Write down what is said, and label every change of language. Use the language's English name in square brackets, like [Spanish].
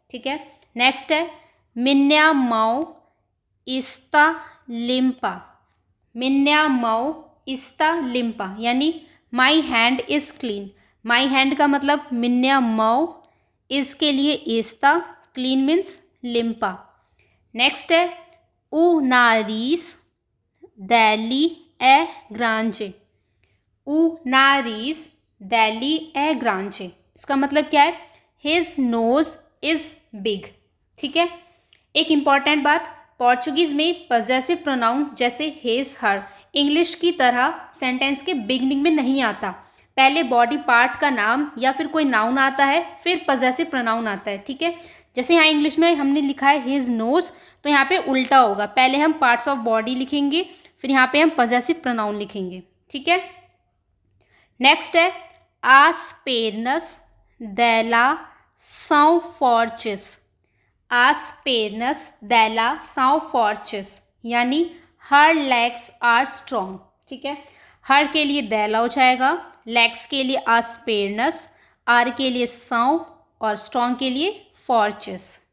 [Hindi] ठीक है, नेक्स्ट है [Portuguese] minha mão está limpa। minha mão está limpa यानी [English] My hand is clean. My hand [Hindi] का मतलब [Portuguese] minha mão, [Hindi] इस के लिए [Portuguese] está, [English] clean means [Hindi] लिम्पा। नेक्स्ट है [Portuguese] o nariz dele é grande। o nariz dele é grande, [Hindi] इसका मतलब क्या है, [English] his nose is big। [Hindi] ठीक है, एक इम्पॉर्टेंट बात, पोर्चुगीज में पजेसिव प्रोनाउन जैसे हिज हर इंग्लिश की तरह सेंटेंस के बिगनिंग में नहीं आता। पहले बॉडी पार्ट का नाम या फिर कोई नाउन आता है, फिर पजेसिव प्रोनाउन आता है। ठीक है, जैसे यहाँ इंग्लिश में हमने लिखा है हिज नोज, तो यहाँ पे उल्टा होगा, पहले हम पार्ट्स ऑफ बॉडी लिखेंगे, फिर यहाँ पे हम पजेसिव प्रोनाउन लिखेंगे। ठीक है, नेक्स्ट है [Portuguese] as pernas dela são fortes। as pernas dela são fortes यानी [English] Her legs are strong. [Hindi] ठीक है, हर के लिए देला हो जाएगा, लेग्स के लिए [Portuguese] as pernas, [Hindi] आर के लिए [Portuguese] são [Hindi] और स्ट्रॉन्ग के लिए [Portuguese] fortes।